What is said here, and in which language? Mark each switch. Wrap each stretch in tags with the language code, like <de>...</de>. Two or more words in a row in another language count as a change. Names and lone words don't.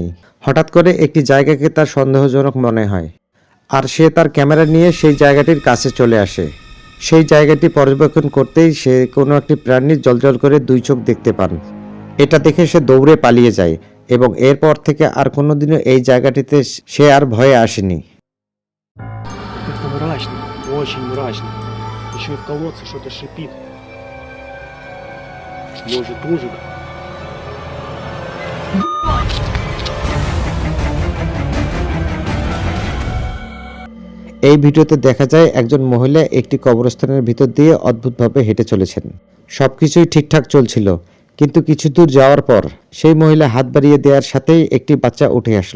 <bn>হঠাৎ করে একটি জায়গাকে তার সন্দেহজনক মনে হয়, আর সে তার ক্যামেরা নিয়ে সেই জায়গাটির কাছে চলে আসে। সেই জায়গাটি পর্যবেক্ষণ করতেই সে কোনো একটি প্রাণীর জ্বলজ্বল করে দুই চোখ দেখতে পান। এটা দেখে সে দৌড়ে পালিয়ে যায় এবং এরপর থেকে আর কোনোদিনও এই জায়গাটিতে সে আর ভয়ে আসেনি।</bn> <ru>Как-то мрачно, очень мрачно. Еще и в колодце что-то шипит. Может, ужик?</ru> <bn>এই ভিডিওতে দেখা যায় একজন মহিলা একটি কবরস্থানের ভিতর দিয়ে অদ্ভুতভাবে হেঁটে চলেছেন। সবকিছুই ঠিকঠাক চলছিল, কিন্তু কিছু দূর যাওয়ার পর সেই মহিলা হাত বাড়িয়ে দেওয়ার সাথেই একটি বাচ্চা উঠে আসলো।</bn>